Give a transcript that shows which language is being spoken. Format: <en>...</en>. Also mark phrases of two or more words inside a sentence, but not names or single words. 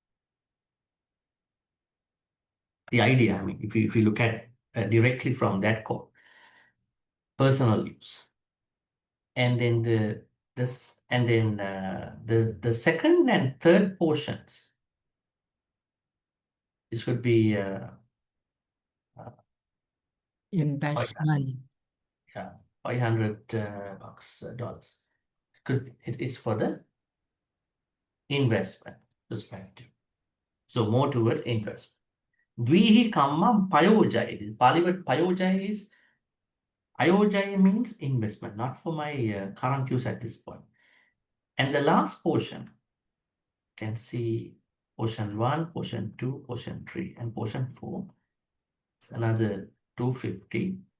<en>The idea, I mean, if you look at directly from that quote, personal use, and then the second and third portions, this would be Investment. yeah, $500 dollars. It's for the investment perspective. So more towards investment.</en> <pi>Dvihi kammam payojaya.</pi> <en>Pali word payojaya is, ayojaya means investment, not for my current use at this point. And the last portion, can see portion 1, portion 2, portion 3, and portion 4. It's another 250.</en>